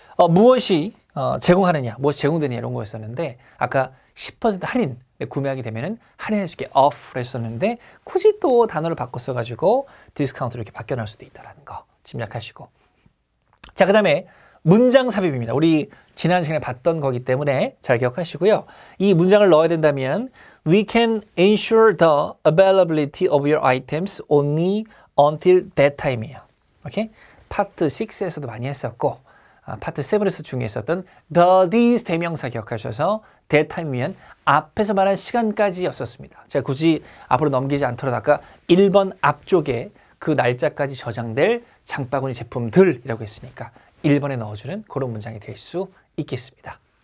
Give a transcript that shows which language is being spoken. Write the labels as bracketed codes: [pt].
[ko] 무엇이 제공하느냐, 무엇이 제공되느냐 이런 거였었는데 아까 10% 할인 구매하게 되면은 할인해줄게 offer 했었는데 굳이 또 단어를 바꿨어가지고 디스카운트로 이렇게 바뀌어 나올 수도 있다는 거 짐작하시고, 자, 그 다음에 문장 삽입입니다. 우리 지난 시간에 봤던 거기 때문에 잘 기억하시고요. 이 문장을 넣어야 된다면 [en] We can ensure the availability of your items only until that time이에요. 오케이? [ko] 파트 6에서도 많이 했었고 파트 7에서 중요했었던 the, these 대명사 기억하셔서 that time이면 앞에서 말한 시간까지였었습니다. 제가 굳이 앞으로 넘기지 않더라도 아까 1번 앞쪽에 그 날짜까지 저장될 장바구니 제품들이라고 했으니까 1번에 넣어주는 그런 문장이 될 수 있겠습니다.